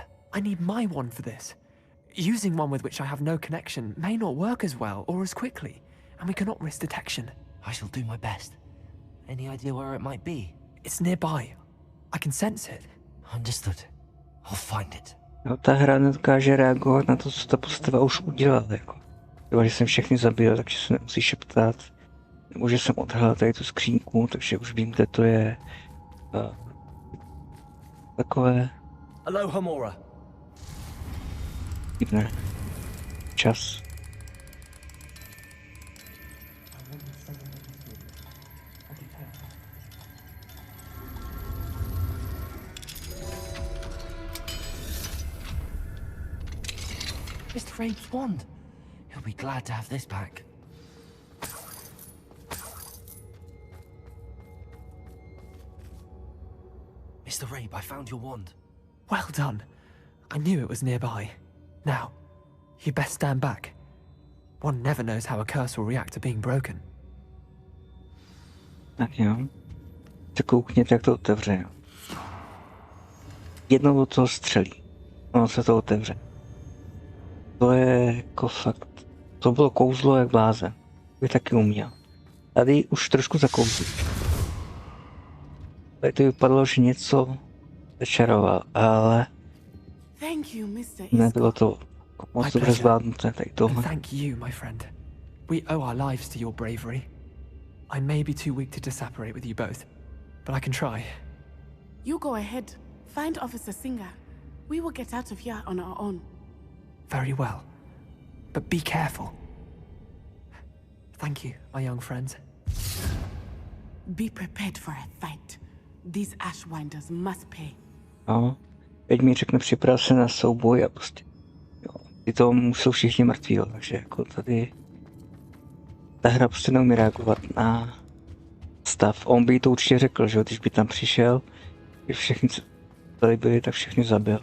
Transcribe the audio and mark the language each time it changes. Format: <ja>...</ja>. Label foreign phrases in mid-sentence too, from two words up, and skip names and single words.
<en>I need my wand for this. Using one with which I have no connection may not work as well or as quickly, and we cannot risk detection. I shall do my best. Any idea where it might be? It's nearby. I can sense it. Understood. I'll find it.</en> <cs>No, ta hra nedokáže reagovat na to, co ta postava už udělala, jako. Třeba, že jsem všechny zabil, takže se nemusí šeptat. Nebo že jsem odhalil tady tu skřínku, takže už vím, kde to je. Takové... Aloha, Mora. Divné. Čas.</cs> <en>Mr. Rabe's wand. He'll be glad to have this back. Mr. Rabe, I found your wand. Well done. I knew it was nearby. Now, you best stand back. One never knows how a curse will react to being broken.</en> <cs>Tak jo. Se koukněte, jak to otevře. Jednou do toho střelí. Ono se to otevře. To je jako fakt. To bylo kouzlo jak blázen. By taky uměl. Tady už trošku zakouzlí. Tady to vypadalo, že něco začaroval, ale nebylo to moc dobře zvládnuté tady tohle.</cs> <en>Thank you, my friend. We owe our lives to your bravery. I may be too weak to disapparate with you both, but I can try. You go ahead. Find Officer Singer. We will get out of here on our own. Very well. But be careful. Thank you, my young friends. Be prepared for a fight. These Ashwinders must pay.</en> <cs>No, teď mi řekne připrav se na souboj a prostě. Jo, ty to jsou všichni mrtví, jo, takže jako tady ta hra prostě neumí reagovat na stav. On by to určitě řekl, že když by tam přišel, když všichni tady byli, tak všechny zabil.</cs>